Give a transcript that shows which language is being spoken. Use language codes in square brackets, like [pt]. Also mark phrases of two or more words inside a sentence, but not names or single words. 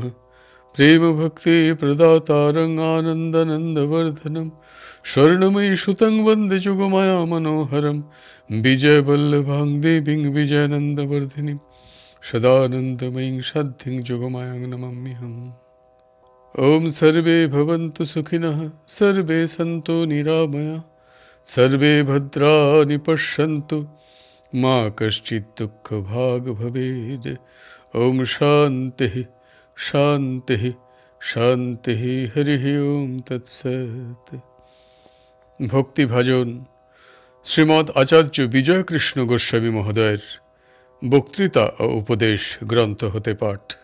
[sa] প্রেম ভক্তি প্রদাতারং আনন্দনন্দবর্ধনম, স্বর্ণময়ী সুতং বন্দে যুগমায়া মনোহরম। বিজয় বল্লভাং দেবীং বিজয়ানন্দবর্ধিনীং, সদানন্দময়ীং সাধ্যিং যুগমায়াং নমাম্যহম। ওম সর্বে ভবন্তু সুখিনঃ, সর্বে সন্তু নিরাময়া, সর্বে ভদ্রাণি পশ্যন্তু, মা কশ্চিৎ দুঃখভাগ ভবেদ। ওম শান্তিঃ শান্তিঃ শান্তিঃ। হরি ওম তৎসৎ। [bn] ভক্তিভাজন শ্রীমৎ আচার্য বিজয়কৃষ্ণ গোস্বামী মহোদয়ের বক্তৃতা ও উপদেশ গ্রন্থ হতে পাঠ।